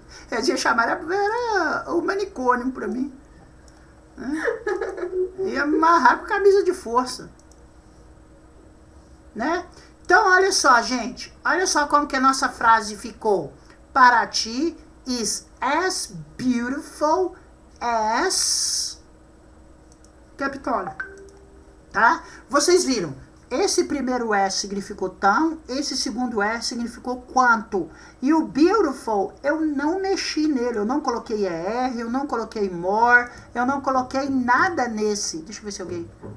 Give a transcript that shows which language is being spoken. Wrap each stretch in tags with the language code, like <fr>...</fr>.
<pt>Eles iam chamar, era o manicômio pra mim. Hã? Ia me amarrar com camisa de força. Né? Então, olha só, gente. Olha só como que a nossa frase ficou.</pt> <en>Para ti is as beautiful as Capitólio.</en> <pt>Tá? Vocês viram. Esse primeiro S significou tão, esse segundo S significou quanto. E o beautiful, eu não mexi nele. Eu não coloquei ER, eu não coloquei more, eu não coloquei nada nesse. Deixa eu ver se alguém...</pt>